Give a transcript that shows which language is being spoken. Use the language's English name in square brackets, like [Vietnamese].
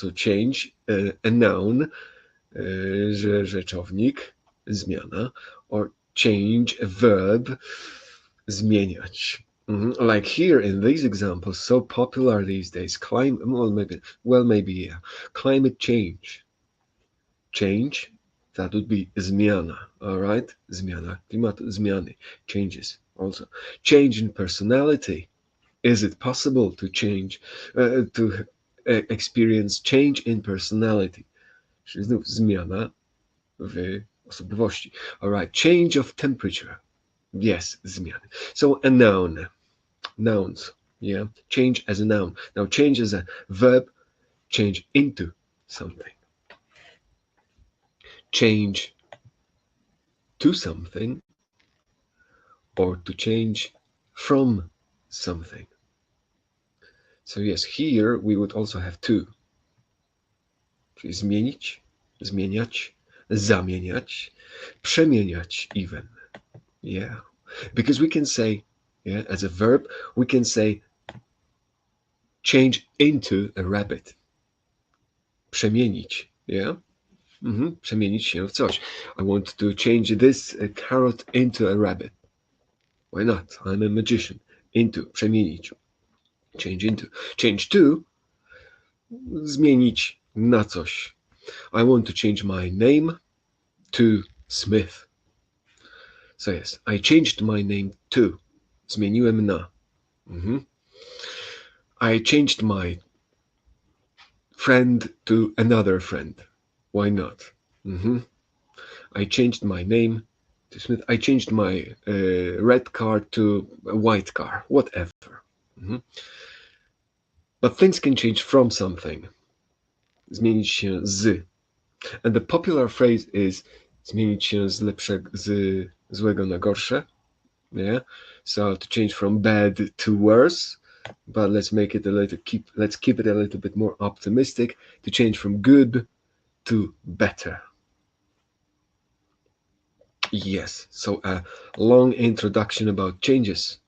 [English] So change, a noun, rzeczownik, zmiana, or change, a verb, zmieniać. Like here in these examples, so popular these days, maybe, yeah, climate change. Change, that would be zmiana, all right? [Polish] Zmiana klimatu, zmiany, [English] changes also. Change in personality. Is it possible to change, to experience change in personality? [Polish] Czyli znów zmiana w osobowości. [English] All right, change of temperature. Yes, zmiany. So a noun, nouns, yeah? Change as a noun. Now change as a verb, change into something. Change to something or to change from something. So yes, here we would also have to. [Polish] Czyli zmienić, zmieniać, zamieniać, przemieniać even. [English] Yeah. Because we can say, yeah, as a verb, we can say change into a rabbit. [Polish] Przemienić, yeah? Przemienić się w coś. [English] I want to change this carrot into a rabbit. Why not? I'm a magician. Into, przemienić. Change into. Change to, [Polish] zmienić na coś. [English] I want to change my name to Smith. So yes, I changed my name to. [Polish] Zmieniłem na. [English] I changed my friend to another friend. Why not? I changed my name to Smith. I changed my red car to a white car. Whatever. But things can change from something. [Polish] Zmienić się z. [English] And the popular phrase is [Polish] zmienić się z złego na gorsze. [English] Yeah. So to change from bad to worse. But let's make it let's keep it a little bit more optimistic. To change from good to better. Yes. So a long introduction about changes.